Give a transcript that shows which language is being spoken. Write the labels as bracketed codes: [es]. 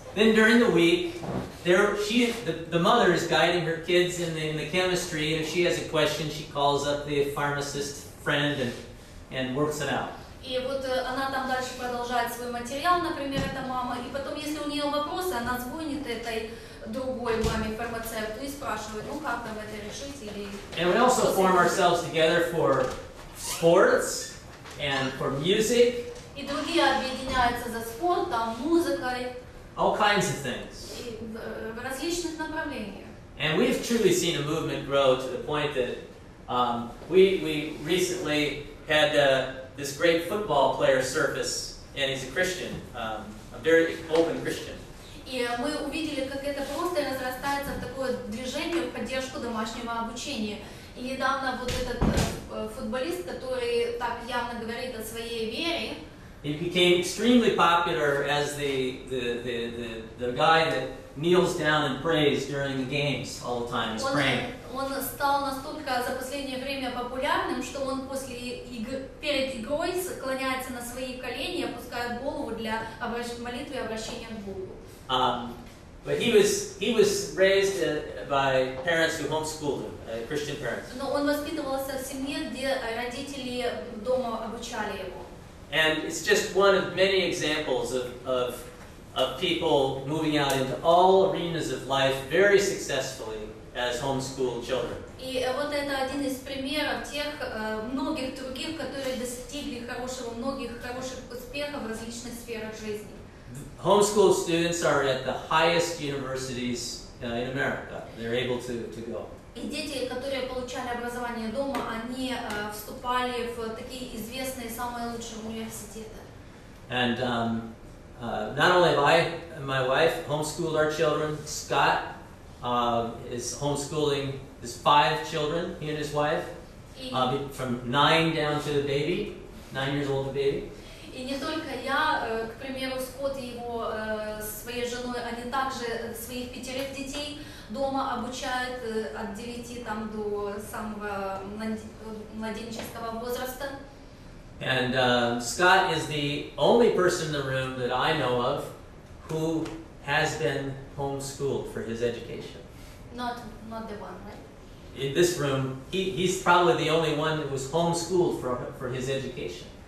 [en] Then during the week, the mother is guiding her kids in the chemistry, and if she has a question, she calls up the pharmacist friend and works it out. [ru] И вот она там дальше продолжает свой материал, например, эта мама, и потом, если у нее вопросы, она звонит этой другой маме фармацевту и спрашивает, ну как там это решить или... [en] And we also form ourselves together for sports and for music. [ru] И другие объединяются за спортом, музыкой. [en] All kinds of things. [ru] И в различных направлениях. [en] And we've truly seen a movement grow to the point that we recently had this great football player surface, and he's a Christian, a very open Christian. [ru] И мы увидели, как это просто разрастается в такое движение в поддержку домашнего обучения. И недавно вот этот футболист, который так явно говорит о своей вере, [en] he became extremely popular as the guy that kneels down and prays during the games all the time. He's praying. [ru] Он стал настолько за последнее время популярным, что он перед игрой склоняется на свои колени и опускает голову для молитвы и обращения к Богу. [en] But he was raised by parents who homeschooled him, Christian parents. [ru] Но он воспитывался в семье, где родители дома обучали его. [en] And it's just one of many examples of people moving out into all arenas of life very successfully as homeschooled children. [ru] И вот это один из примеров тех многих других, которые достигли многих хороших успехов в различных сферах жизни. [en] Homeschool students are at the highest universities in America. They're able to go. [ru] И дети, которые получали образование дома, они вступали в такие известные, самые лучшие университеты. [en] And not only have I and my wife homeschooled our children, Scott is homeschooling his 5 children, he and his wife, from 9 down to the baby, 9 years old, the baby. [ru] И не только я, к примеру, Скотт и его своей женой, они также своих 5 детей дома обучают от 9 там, до самого младенческого возраста. [en] And Scott is the only person in the room that I know of who has been homeschooled for his education. Not the one, right? In this room, he's probably the only one who was homeschooled for his education.